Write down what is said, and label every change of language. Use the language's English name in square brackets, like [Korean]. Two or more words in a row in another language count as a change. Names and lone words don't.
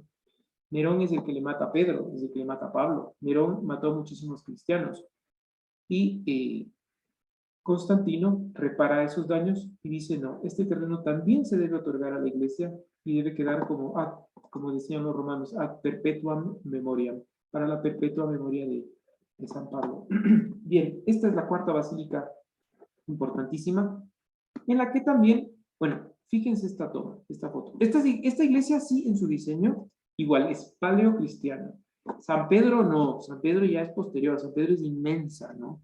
[Spanish] Nerón es el que le mata a Pedro, es el que le mata a Pablo. Nerón mató a muchísimos cristianos. Y Constantino repara esos daños y dice, no, este terreno también se debe otorgar a la iglesia y debe quedar como decían los romanos, [Latin] ad perpetuam memoriam, [Spanish] para la perpetua memoria de San Pablo. Bien, esta es la 4ª basílica importantísima, en la que también, bueno, fíjense esta foto. Esta iglesia sí, en su diseño, igual, es paleocristiana. San Pedro no, San Pedro ya es posterior, San Pedro es inmensa, ¿no?